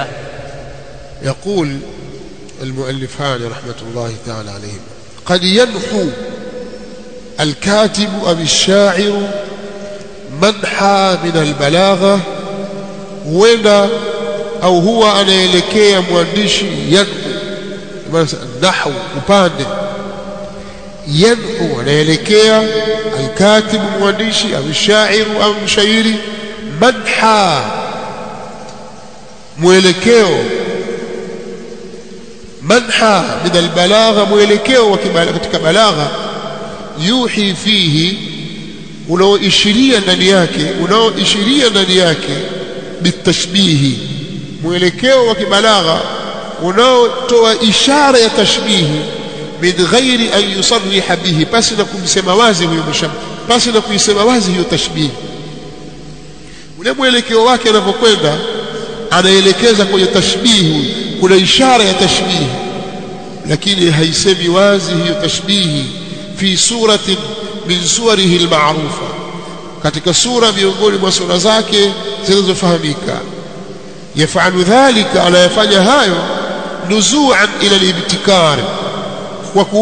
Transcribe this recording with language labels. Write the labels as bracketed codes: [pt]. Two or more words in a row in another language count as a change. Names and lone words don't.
[ar] يقول المؤلفان رحمة الله تعالى عليهم قد ينحو الكاتب أو الشاعر منحى من البلاغة [sw] huenda au huwa anaelekea mwandishi nahwu upande yanhu anaelekea alkatib mwandishi au shairu au mshairi manha mwelekeo [ar] منحى من البلاغة [sw] mwelekeo wa katika balagha [ar] يوحي فيه [sw] unaoishiria ndani yake bitashbihi mwelekeo wa kibalagha unaotoa ishara ya [ar] تشبيه من غير أن يصرح به [sw] basi na kumsema wazi huyo mshabbih basi na kuisema wazi hiyo tashbihi ule mwelekeo wake anapokwenda anaelekeza kwenye tashbihi kuna ishara ya tashbihi lakini haisemi wazi hiyo tashbihi [ar] في صورة من صوره المعروفة [sw] katika sura miongoni mwa sura zake zinazofahamika [ar] يفعل ذلك [sw] anayafanya hayo [ar] نزوعا إلى الابتكار [sw] kwa